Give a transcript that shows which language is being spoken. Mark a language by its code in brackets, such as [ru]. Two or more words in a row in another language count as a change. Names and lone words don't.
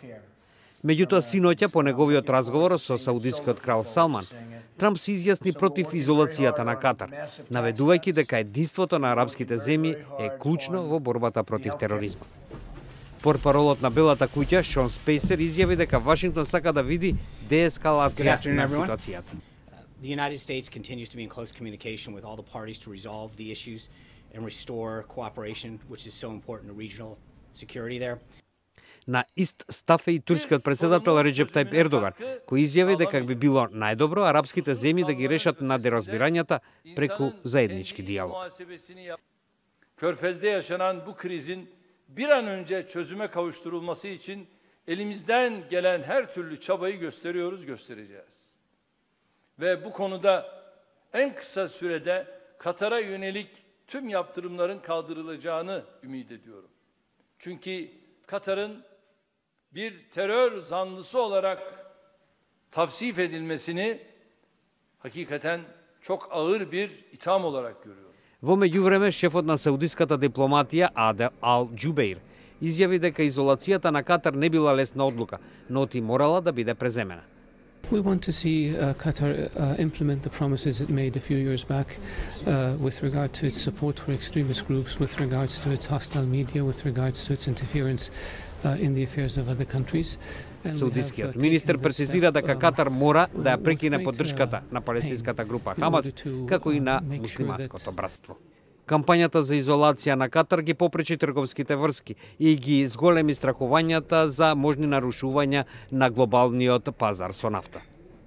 [mk] Меѓутоа, синоќа по неговиот разговор со саудискиот крал Салман, Трамп се изјасни против изолацијата на Катар, наведувајќи дека единството на арапските земји е клучно во борбата против тероризмот. Портпаролот на Белата куќа Шон Спейсер изјави дека Вашингтон сака да види деескалација на ситуацијата. [en] The United States continues to be in close communication with all the parties to resolve the issues and restore cooperation, which is so important to regional security there. [mk] На ист став е и турскиот председател Реджеп Тајип Ердоган, кој изјави дека би било најдобро арапските земји да ги решат надеразбирањата преку заеднички диалог. [tr] Körfez'de yaşanan bu krizin bir an önce çözüme kavuşturulması için elimizden gelen her türlü çabayı göstereceğiz. Ve bu konuda en kısa sürede Katar'a yönelik tüm yaptırımların kaldırılacağını ümit ediyorum. Çünkü Katar'ın bir terör zanlısı olarak tavsif edilmesini hakikaten çok ağır bir itham olarak görüyorum. [mk] Во меѓувреме, шефот на саудиската дипломатија Адел Ал Џубеир изјави дека изолацијата на Катар не била лесна одлука, но ти морала да биде преземена. [en] We want to see Qatar implement the promises it made a few years back with regard to its support for extremist groups, with regards to its hostile media, with regards to its interference in the affairs of other countries. [mk] Саудискиот министер прецизира дека Катар мора да ја прекине поддршката на палестинската група Хамас, како и на муслиманското братство. Кампањата за изолација на Катар ги попречи трговските врски и ги зголеми страхувањата за можни нарушувања на глобалниот пазар со нафта.